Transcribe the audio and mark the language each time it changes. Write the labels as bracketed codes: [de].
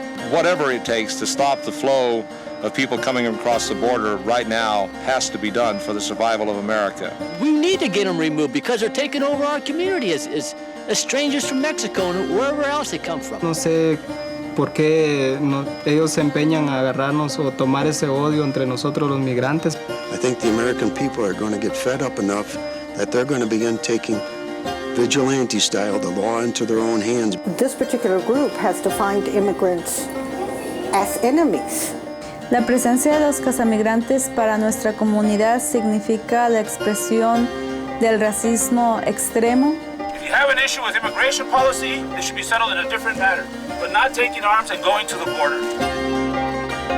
[en] whatever it takes to stop the flow of people coming across the border right now has to be done for the survival of America. We need to get them removed because they're taking over our community as strangers from Mexico and wherever else they come from. [es] No sé por qué ellos se empeñan a agarrarnos o tomar ese odio entre nosotros los migrantes. [en] I think the American people are going to get fed up enough that they're going to begin taking vigilante style, the law into their own hands. This particular group has defined immigrants as enemies. [es] La presencia de los casamigrantes para nuestra comunidad significa la expresión del racismo extremo. [en] If you have an issue with immigration policy, it should be settled in a different manner, but not taking arms and going to the border.